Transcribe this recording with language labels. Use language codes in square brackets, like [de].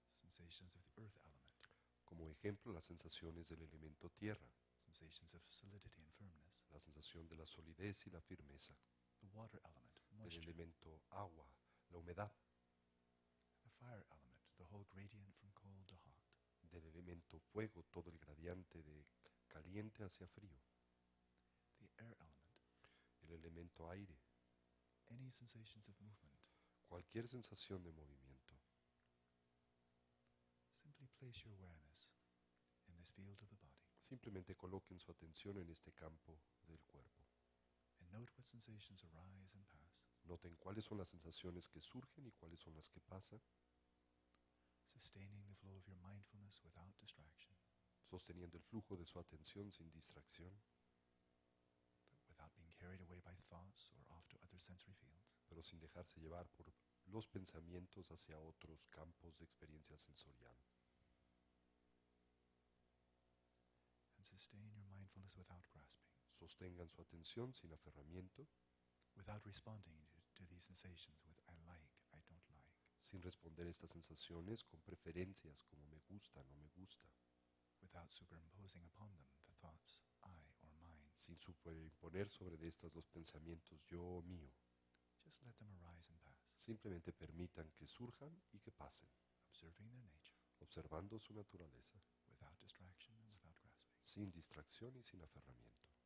[en] Sensations of the earth element. [es] Como ejemplo, las sensaciones del elemento tierra, [en] Sensations of solidity and firmness. [es] la sensación de la solidez y la firmeza, [en] The water element, [es] del [en] moisture. [es] elemento agua, la humedad, [en] The fire element, the whole gradient from cold to hot. [es] del elemento fuego, todo el gradiente de caliente hacia frío, [en] The air element. [es] el elemento aire, [en] Any sensations of movement. [es] cualquier sensación de movimiento. [en] Simply place your awareness in this field of the body [es] Simplemente coloquen su atención en este campo del cuerpo. [en] and note what sensations arise and pass, [es] Noten cuáles son las sensaciones que surgen y cuáles son las que pasan, [en] sustaining the flow of your mindfulness without distraction, [es] sosteniendo el flujo de su atención sin distracción, [en] without being carried away by thoughts or off to other sensory fields. [es] pero sin dejarse llevar por los pensamientos hacia otros campos de experiencia sensorial. [en] And sustain your mindfulness without grasping, [es] Sostengan su atención sin aferramiento, [en] without responding to these sensations with I like, I don't like, [es] sin responder a estas sensaciones con preferencias como me gusta, no me gusta, [en] without superimposing upon them the thoughts I or mine. [es] sin superimponer sobre de estas dos pensamientos yo o mío. [en] Just let them arise and pass, [es] Simplemente permitan que surjan y que pasen, [en] observing their nature, [es] observando su naturaleza, [en] without distraction and without grasping. [es] sin distracción y sin aferramiento.